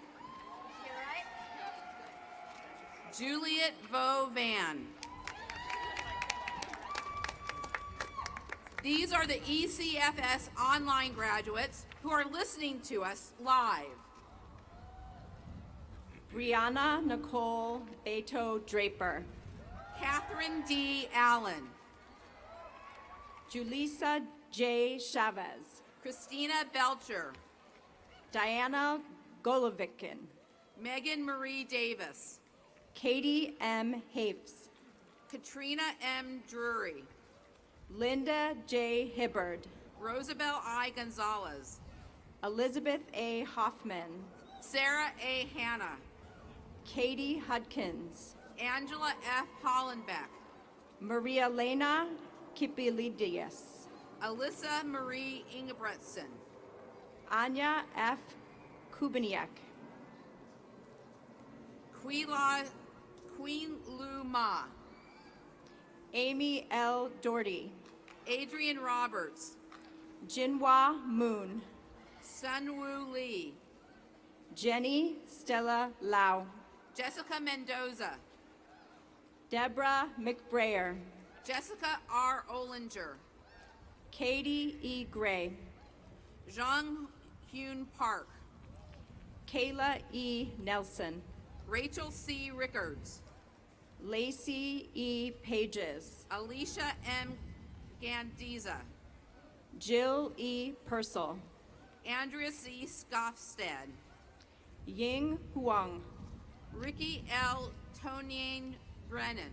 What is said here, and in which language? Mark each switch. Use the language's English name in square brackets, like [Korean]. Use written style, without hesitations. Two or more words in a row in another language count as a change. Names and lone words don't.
[English] Juliet Vo Van. These are the ECFS online graduates who are listening to us live. Brianna Nicole Beto Draper. Catherine D. Allen. Julissa J. Chavez. Christina Belcher. Diana Golovikin. Megan Marie Davis. Katie M. Hapes. Katrina M. Drury. Linda J. Hibbard. Rosabelle I. Gonzalez. Elizabeth A. Hoffman. Sarah A. Hanna. Katie Hudkins. Angela F. Hollenbeck. Maria Lena Kipilidius. Alyssa Marie Ingebretson. Anya F. Kubiniak. Queen Lu Ma. Amy L. Doherty. Adrian Roberts. Jinhua Moon. Sunwoo Lee. Jenny Stella Lau. Jessica Mendoza. Deborah McBrayer. Jessica R. Olinger. Katie E. Gray, Zhang Hyun Park, Kayla E. Nelson, Rachel C. Rickards, Lacey E. Pages, Alicia M. Gandiza, Jill E. Purcell, Andrea C. Scoffstead, Ying Huang, Ricky L. Tonian Brennan,